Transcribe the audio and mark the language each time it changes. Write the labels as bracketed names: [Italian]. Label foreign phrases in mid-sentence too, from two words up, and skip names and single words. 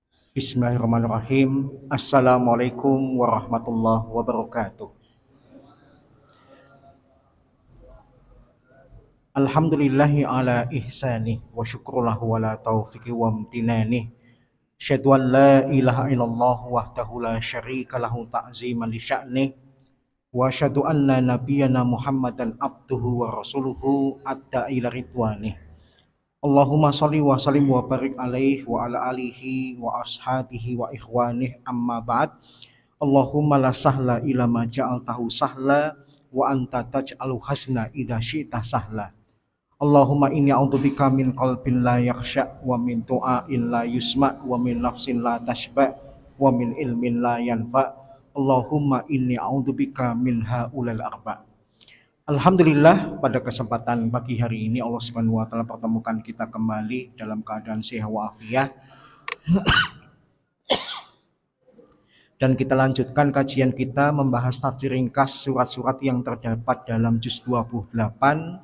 [Arabic] بسم الله الرحمن الرحيم السلام عليكم ورحمة الله وبركاته. الحمد لله على إحسانه والشكر له على توفيقه وامتنانه. أشهد أن لا إله إلا الله وحده لا شريك له تعظيما لشأنه وأشهد أن نبينا محمدا عبده ورسوله الداعي إلى رضوانه. اللهم صل وسلم وبارك عليه وعلى آله وأصحابه وإخوانه أما بعد. اللهم لا سهل إلا ما جعلته سهلا وأنت تجعل الحزن إذا شئت سهلا. اللهم إني أعوذ بك من قلب لا يخشع ومن دعاء لا يسمع ومن نفس لا تشبع ومن علم لا ينفع. اللهم إني أعوذ بك من هؤلاء الأربع. Alhamdulillah, [Indonesian] pada kesempatan pagi hari ini Allah [Arabic] سبحانه وتعالى [Indonesian] pertemukan kita kembali dalam keadaan sehat walafiat. Dan kita lanjutkan kajian kita membahas tafsir ringkas surat-surat yang terdapat dalam juz 28.